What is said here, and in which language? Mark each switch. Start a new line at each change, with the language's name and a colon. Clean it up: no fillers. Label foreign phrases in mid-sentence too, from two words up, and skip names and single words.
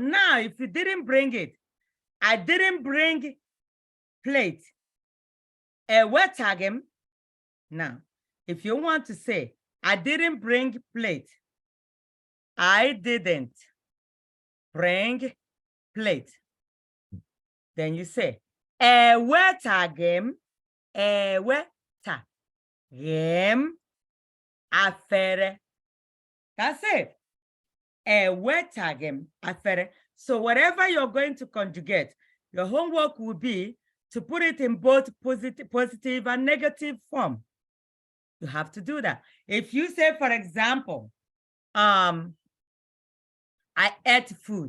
English: Now, if you didn't bring it, I didn't bring plate.
Igbo: Ewetagem.
English: Now, if you want to say, I didn't bring plate. I didn't bring plate. Then you say,
Igbo: ewetagem, ewetagem, afere.
English: That's it.
Igbo: Ewetagem, afere.
English: So whatever you're going to conjugate, your homework will be to put it in both positive and negative form. You have to do that. If you say, for example, I ate food.